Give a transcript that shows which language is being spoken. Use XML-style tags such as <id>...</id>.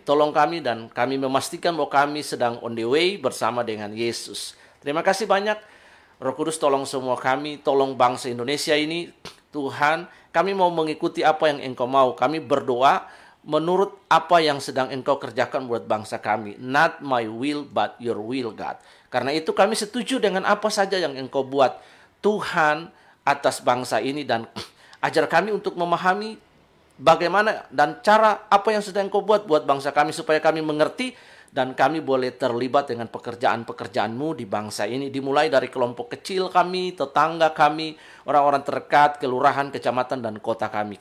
<id>Tolong kami dan kami memastikan bahwa kami sedang</id> <en>on the way</en> <id>bersama dengan Yesus. Terima kasih banyak. Roh Kudus tolong semua kami, tolong bangsa Indonesia ini. Tuhan, kami mau mengikuti apa yang Engkau mau. Kami berdoa menurut apa yang sedang Engkau kerjakan buat bangsa kami.</id> <en>Not my will, but your will, God.</en> <id>Karena itu kami setuju dengan apa saja yang Engkau buat, Tuhan, atas bangsa ini. Dan ajar kami untuk memahami bagaimana dan cara apa yang sedang Engkau buat bangsa kami, supaya kami mengerti dan kami boleh terlibat dengan pekerjaan-pekerjaan-Mu di bangsa ini, dimulai dari kelompok kecil kami, tetangga kami, orang-orang terdekat, kelurahan, kecamatan, dan kota kami.</id>